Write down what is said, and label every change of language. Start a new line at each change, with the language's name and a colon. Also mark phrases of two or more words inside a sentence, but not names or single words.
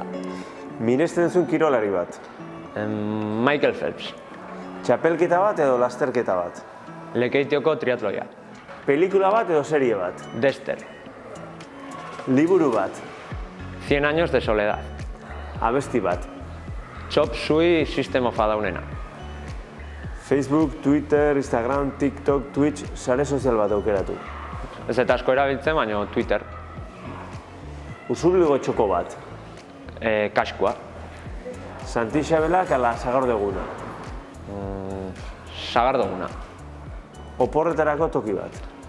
Basque: Miresten zuen kirolari bat? Michael Phelps. Txapelketa bat edo lasterketa bat? Lekeitioko triatloia. Pelikula bat edo serie bat? Dexter. Liburu bat? 100 años de soledad. Abesti bat? Chop Suey System of a Downena. Facebook, Twitter, Instagram, TikTok, Twitch, sare sozial bat aukeratu. Ez eta asko erabiltzen, baina Twitter. Usurbilgo txoko bat? Kaskua. Santi Xabelak ala Sagardoguna? Sagardoguna. Oporretarako toki bat?